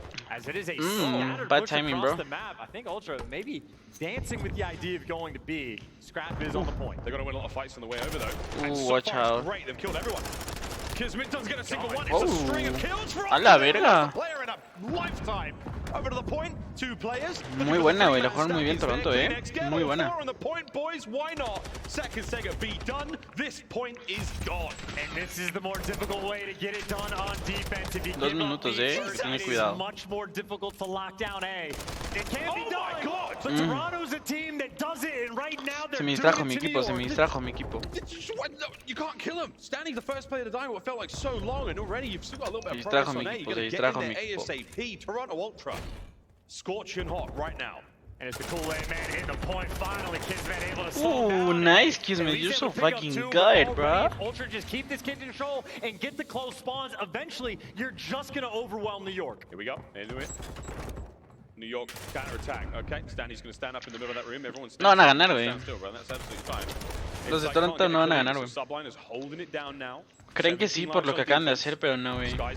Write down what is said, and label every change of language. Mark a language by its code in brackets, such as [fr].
[en] As it is a scattered push across the map. I think Ultra maybe dancing with the idea of going to B. Scrap is on the point. They're going to win a lot of fights on the way over though. Ooh, watch out. Great, they've killed everyone. Kismet doesn't get a single one. It's a string of kills for [es] a la verga. [en] Player in a lifetime. Over to the point, 2 players. [es] Muy buena, güey. La jugaron muy bien Toronto, eh. Muy buena. [en] On the point, boys. Why not? Second Sega B done. This point is gone. And this is the more difficult way to get it done on defense. If you [es] 2 minutos, eh. Ten cuidado. [en] Much more difficult to lock down A. It can't be done. My God. But Toronto's a team that does it, and right now they're doing it to New York. [es] Se me distrajo mi equipo. [en] You can't kill him. Standing the first player to die what felt like so long, and already you've still got a little bit of progress on A. You got to get in there ASAP. Toronto Ultra. Scorching hot right now. And it's the Kool-Aid man hitting the point. Finally, Kismet able to slow down. Ooh, nice, Kismet. You're so fucking good, bro. Ultra just keep this kid in control and get the close spawns. Eventually, you're just going to overwhelm New York. Here we go. Into it. New York counter-attack. Okay, Stanley's going to stand up in the middle of that room. Everyone's [es] no van a ganar, güey. [en] Still, bro. That's absolutely fine. [es] Los de Toronto no van a ganar, güey. [en] Subliners holding it down now. [es] Creen que sí por lo que acaban de hacer, pero no, güey.